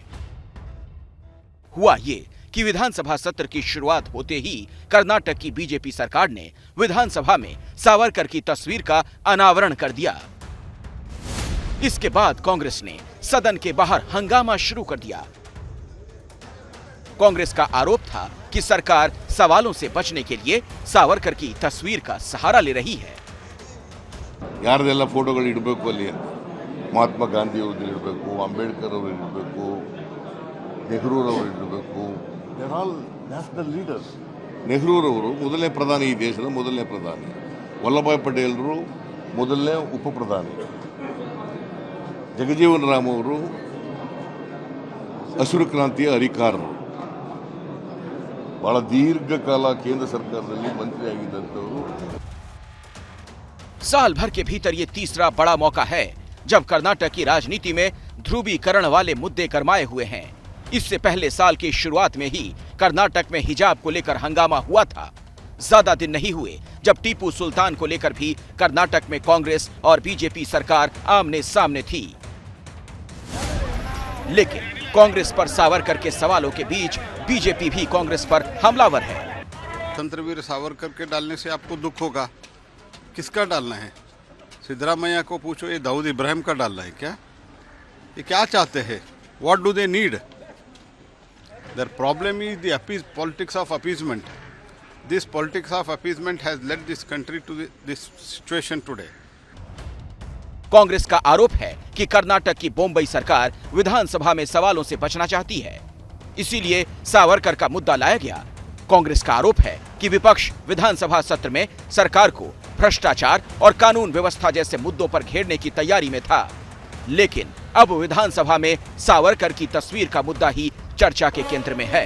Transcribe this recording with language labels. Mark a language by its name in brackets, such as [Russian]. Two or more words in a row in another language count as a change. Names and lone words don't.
[Hindi] हुआ ये कि विधानसभा सत्र की शुरुआत होते ही कर्नाटक की बीजेपी सरकार ने विधानसभा में सावरकर की तस्वीर का अनावरण कर दिया। इसके बाद कांग्रेस ने सदन के बाहर हंगामा शुरू कर दिया। कांग्रेस का आरोप था कि सरकार सवालों से बचने के लिए सावरकर की तस्वीर का सहारा ले रही है। [Kannada] ಯಾರದೆಲ್ಲ ಫೋಟೋಗಳು ಇಡಬೇಕು ಅಲ್ಲಿ, ಮಹಾತ್ಮ ಗಾಂಧಿ ಅವರು ಇಡಬೇಕು, ಅಂಬೇಡ್ಕರ್ ಅವರು ಇಡಬೇಕು, ನೆಹರು ಅವರು ಇಡಬೇಕು, [English] they are all national leaders. [Kannada] ನೆಹರು ಅವರು ಮೊದಲನೇ ಪ್ರಧಾನಿ, ಈ ದೇಶದ ಮೊದಲನೇ ಪ್ರಧಾನಿ. ವಲ್ಲಭಾಯ್ ಪಟೇಲರು ಮೊದಲನೇ ಉಪ ಪ್ರಧಾನಿ. ಜಗಜೀವನ್ ರಾಮ್ ಅವರು ಹಸಿರು ಕ್ರಾಂತಿಯ ಹರಿಕಾರರು. ಬಹಳ ದೀರ್ಘಕಾಲ ಕೇಂದ್ರ ಸರ್ಕಾರದಲ್ಲಿ ಮಂತ್ರಿಯಾಗಿದ್ದಂಥವರು। [Hindi] साल भर के भीतर ये तीसरा बड़ा मौका है जब कर्नाटक की राजनीति में ध्रुवीकरण वाले मुद्दे गरमाए हुए हैं। इससे पहले साल की शुरुआत में ही कर्नाटक में हिजाब को लेकर हंगामा हुआ था। ज्यादा दिन नहीं हुए जब टीपू सुल्तान को लेकर भी कर्नाटक में कांग्रेस और बीजेपी सरकार आमने सामने थी। लेकिन कांग्रेस पर सावरकर के सवालों के बीच बीजेपी भी कांग्रेस पर हमलावर है। तंत्रवीर सावरकर के डालने से आपको दुख होगा, किसका डालना है? सिद्धरामैया को पूछो, ये दाऊद इब्राहिम का डालना है क्या? ये क्या चाहते हैं? [English] What do they need? Their problem is the politics of appeasement. This politics of appeasement has led this country to this situation today. [Hindi] कांग्रेस का आरोप है कि कर्नाटक की बॉम्बई सरकार विधानसभा में सवालों से बचना चाहती है, इसीलिए सावरकर का मुद्दा लाया गया। कांग्रेस का आरोप है कि विपक्ष विधानसभा सत्र में सरकार को भ्रष्टाचार और कानून व्यवस्था जैसे मुद्दों पर घेरने की तैयारी में था, लेकिन अब विधानसभा में सावरकर की तस्वीर का मुद्दा ही चर्चा के केंद्र में है।